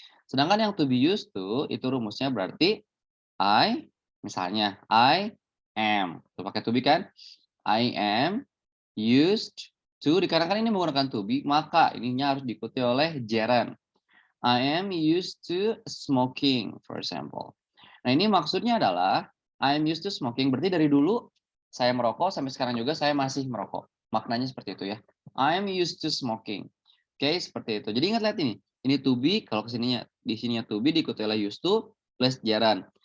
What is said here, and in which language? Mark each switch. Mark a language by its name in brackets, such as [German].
[Indonesian] Sedangkan yang to be used to itu rumusnya berarti misalnya [English] I am. [Indonesian] Tuh pakai to be kan? [English] I am used to, [Indonesian] dikarenakan ini menggunakan to be, maka ininya harus diikuti oleh gerund. [English] I am used to smoking, for example. [Indonesian] Nah, ini maksudnya adalah [English] I am used to smoking, [Indonesian] berarti dari dulu saya merokok sampai sekarang juga saya masih merokok. Maknanya seperti itu ya. [English] I am used to smoking. [Indonesian] Oke, seperti itu. Jadi ingat, lihat ini. Ini to be, kalau kesininya, di sininya to be diikuti oleh [English] used to plus gerund.